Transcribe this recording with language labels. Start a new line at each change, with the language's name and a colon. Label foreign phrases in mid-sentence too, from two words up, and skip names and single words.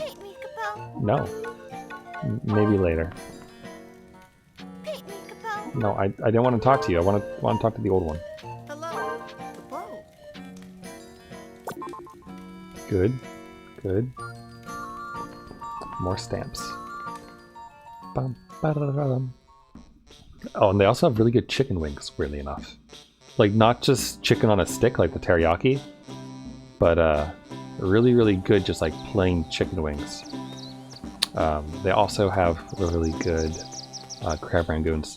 English: No. Maybe later. No, I didn't want to talk to you. I want to talk to the old one. Hello, Capo. Good. Good. More stamps. Bum, ba-da-da-da-dum. Oh, and they also have really good chicken wings, weirdly enough. Like, not just chicken on a stick like the teriyaki, but really, really good just like plain chicken wings. They also have really good crab rangoons.